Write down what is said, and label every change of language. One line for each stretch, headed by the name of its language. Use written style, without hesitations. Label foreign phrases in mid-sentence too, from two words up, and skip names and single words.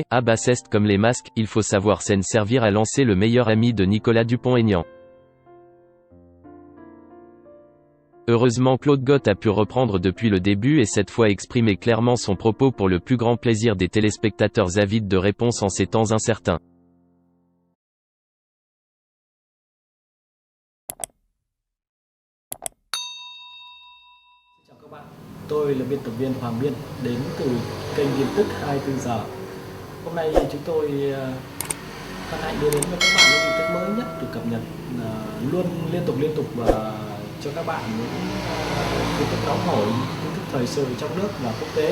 French: Ah bah c'est comme les masques, il faut savoir s'en servir, a lancé le meilleur ami de Nicolas Dupont-Aignan. Heureusement Claude Gott a pu reprendre depuis le début et cette fois exprimer clairement son propos pour le plus grand plaisir des téléspectateurs avides de réponses en ces temps incertains.
Vietnamese: Chào các bạn, tôi là biên tập viên Hoàng Biên đến từ kênh tin tức 24 giờ. Hôm nay chúng tôi hân hạnh đưa đến cho các bạn những tin tức mới nhất được cập nhật luôn liên tục và cho các bạn những tin tức nóng hổi, tin tức thời sự trong nước và quốc tế.